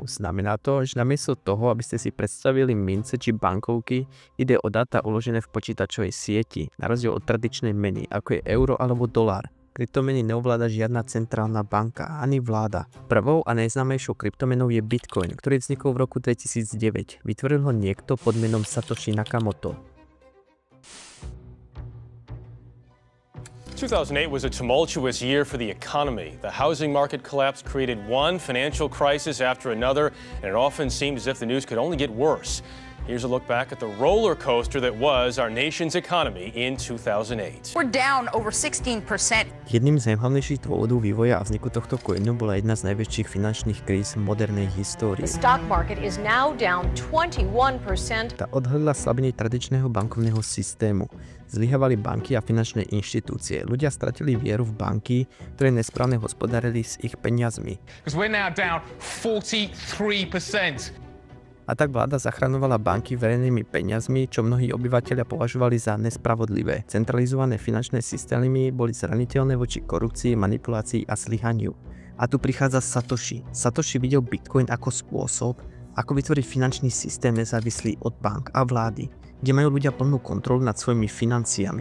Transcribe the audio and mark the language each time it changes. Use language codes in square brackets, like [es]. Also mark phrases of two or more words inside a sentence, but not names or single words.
[sk] Znamená to, že namiesto toho, aby ste si predstavili mince či bankovky, ide o dáta uložené v počítačovej sieti, na rozdiel od tradičnej meny, ako je euro alebo dolár. Kryptomeny neovláda žiadna centrálna banka, ani vláda. Prvou a najznámejšou kryptomenou je Bitcoin, ktorý vznikol v roku 2009. Vytvoril ho niekto pod menom Satoshi Nakamoto. [en] 2008 was a tumultuous year for the economy. The housing market collapse created one financial crisis after another, and it often seemed as if the news could only get worse. Here's a look back at the roller coaster that was our nation's economy in 2008. We're down over 16%. [sk] Jedným z najhlavnejších dôvodov vývoja a vzniku tohto coinu bola jedna z najväčších finančných kríz v modernej histórii. [en] The stock market is now down 21%. [sk] Tá odhalila slabiny tradičného bankovného systému. Zlyhávali banky a finančné inštitúcie. Ľudia stratili vieru v banky, ktoré nesprávne hospodárili s ich peniazmi. [en] Because we're now down 43%. [sk] A tak vláda zachraňovala banky verejnými peniazmi, čo mnohí obyvatelia považovali za nespravodlivé. Centralizované finančné systémy boli zraniteľné voči korupcii, manipulácii a zlyhaniu. A tu prichádza Satoshi. Satoshi videl Bitcoin ako spôsob, ako vytvoriť finančný systém nezávislý od bank a vlády, kde majú ľudia plnú kontrolu nad svojimi financiami.